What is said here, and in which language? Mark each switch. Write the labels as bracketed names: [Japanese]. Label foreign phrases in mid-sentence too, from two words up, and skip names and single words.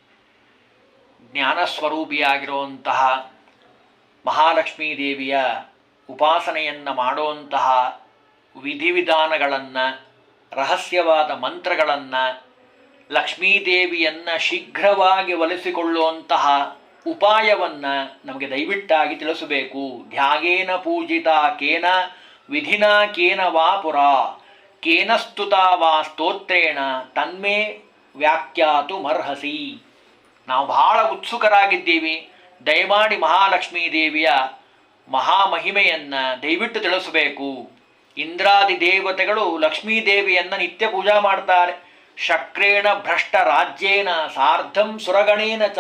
[Kannada] ಜ್ಞಾನಸ್ವರೂಪಿಯಾಗಿರುವಂತಹ ಮಹಾಲಕ್ಷ್ಮೀ ದೇವಿಯ ಉಪಾಸನೆಯನ್ನು ಮಾಡುವಂತಹ ವಿಧಿವಿಧಾನಗಳನ್ನು, ರಹಸ್ಯವಾದ ಮಂತ್ರಗಳನ್ನು, ಲಕ್ಷ್ಮೀದೇವಿಯನ್ನು ಶೀಘ್ರವಾಗಿ ಒಲಿಸಿಕೊಳ್ಳುವಂತಹ ಉಪಾಯವನ್ನು ನಮಗೆ ದಯವಿಟ್ಟಾಗಿ ತಿಳಿಸಬೇಕು. [Sanskrit] ಧ್ಯಾಗೇನ ಪೂಜಿತಾ ಕೇನ ವಿಧಿನಾ ಕೇನ ವಾ ಪುರಾ ಕೇನ ಸ್ತುತಾ ವಾ ಸ್ತೋತ್ರೇಣ ತನ್ಮೇ ವ್ಯಾಖ್ಯಾತು ಮರ್ಹಸಿ. [Kannada] ನಾವು ಬಹಳ ಉತ್ಸುಕರಾಗಿದ್ದೀವಿ. ದಯಮಾಡಿ ಮಹಾಲಕ್ಷ್ಮೀ ದೇವಿಯ ಮಹಾಮಹಿಮೆಯನ್ನು ದಯವಿಟ್ಟು ತಿಳಿಸಬೇಕು. ಇಂದ್ರಾದಿ ದೇವತೆಗಳು ಲಕ್ಷ್ಮೀ ದೇವಿಯನ್ನು ನಿತ್ಯ ಪೂಜಾ ಮಾಡ್ತಾರೆ. [Sanskrit] ಶಕ್ರೇಣ ಭ್ರಷ್ಟ ರಾಜ್ಯೇನ ಸಾರ್ಧಂ ಸುರಗಣೇನ ಚ.